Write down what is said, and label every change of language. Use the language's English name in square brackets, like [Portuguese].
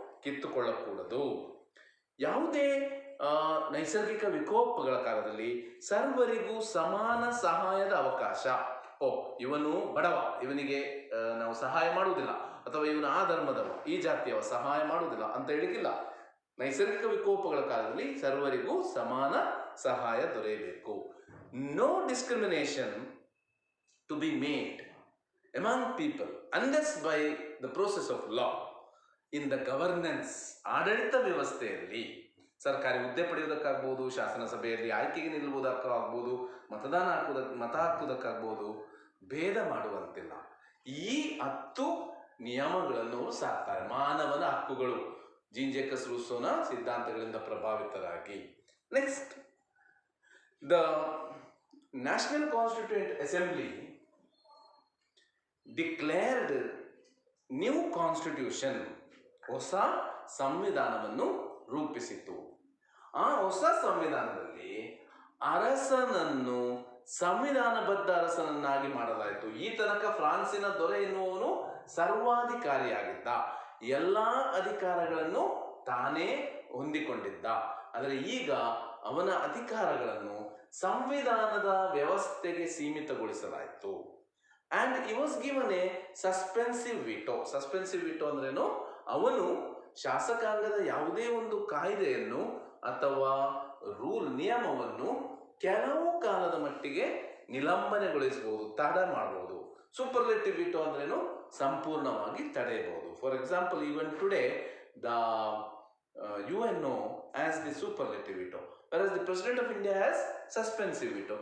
[Kannada] ಕಿತ್ತುಕೊಳ್ಳಕೂಡದು. ಯಾವುದೇ ನೈಸರ್ಗಿಕ ವಿಕೋಪಗಳ ಕಾಲದಲ್ಲಿ ಸರ್ವರಿಗೂ ಸಮಾನ ಸಹಾಯದ ಅವಕಾಶ. ಇವನು ಬಡವ, ಇವನಿಗೆ ನಾವು ಸಹಾಯ ಮಾಡುವುದಿಲ್ಲ, ಅಥವಾ ಇವನು ಆ ಧರ್ಮದವ, ಈ ಜಾತಿಯವ, ಸಹಾಯ ಮಾಡುವುದಿಲ್ಲ ಅಂತ ಹೇಳಿಕ್ಕಿಲ್ಲ. ನೈಸರ್ಗಿಕ ವಿಕೋಪಗಳ ಕಾಲದಲ್ಲಿ ಸರ್ವರಿಗೂ ಸಮಾನ ಸಹಾಯ ದೊರೆಯಬೇಕು. [English] No discrimination to be made among people unless by the process of law. in the governance, [Kannada] ಆಡಳಿತ ವ್ಯವಸ್ಥೆಯಲ್ಲಿ ಸರ್ಕಾರಿ ಹುದ್ದೆ ಪಡೆಯುವುದಕ್ಕಾಗ್ಬೋದು, ಶಾಸನ ಸಭೆಯಲ್ಲಿ ಆಯ್ಕೆಗೆ ನಿಲ್ಲುವುದಕ್ಕಾಗ್ಬೋದು, ಮತ ಹಾಕುವುದಕ್ಕಾಗ್ಬೋದು, ಭೇದ ಮಾಡುವಂತಿಲ್ಲ. ಈ 10 ನಿಯಮಗಳನ್ನು ಸಾಕ್ತಾರೆ. ಮಾನವನ ಹಕ್ಕುಗಳು, gene ಜೇಕಸ್ ರೂಸೋನ ಸಿದ್ಧಾಂತಗಳಿಂದ ಪ್ರಭಾವಿತರಾಗಿ. [English] next, the national constituent assembly declared new constitution, [Kannada] ಹೊಸ ಸಂವಿಧಾನವನ್ನು ರೂಪಿಸಿತು. ಆ ಹೊಸ ಸಂವಿಧಾನದಲ್ಲಿ ಅರಸನನ್ನು ಸಂವಿಧಾನಬದ್ಧ ಅರಸನನ್ನಾಗಿ ಮಾಡಲಾಯಿತು. ಈ ತನಕ ಫ್ರಾನ್ಸಿನ ದೊರೆ ಎನ್ನುವನು ಸರ್ವಾಧಿಕಾರಿಯಾಗಿದ್ದ, ಎಲ್ಲ ಅಧಿಕಾರಗಳನ್ನು ತಾನೇ ಹೊಂದಿಕೊಂಡಿದ್ದ. ಆದರೆ ಈಗ ಅವನ ಅಧಿಕಾರಗಳನ್ನು ಸಂವಿಧಾನದ ವ್ಯವಸ್ಥೆಗೆ ಸೀಮಿತಗೊಳಿಸಲಾಯಿತು. [English] And he was given a suspensive veto. [Kannada] Suspensive veto ಅಂದ್ರೇನು? ಅವನು ಶಾಸಕಾಂಗದ ಯಾವುದೇ ಒಂದು ಕಾಯ್ದೆಯನ್ನು ಅಥವಾ ನಿಯಮವನ್ನು ಕೆಲವು ಕಾಲದ ಮಟ್ಟಿಗೆ ನಿಲಂಬನೆಗೊಳಿಸಬಹುದು, ತಡೆ ಮಾಡಬಹುದು. ಸೂಪರ್ಲೆಟಿವ್ ವಿಟೋ ಅಂದ್ರೇನು? ಸಂಪೂರ್ಣವಾಗಿ ತಡೆಯಬಹುದು. [English] For example, even today the UNO as the superlative veto, whereas the President of India has suspensive veto.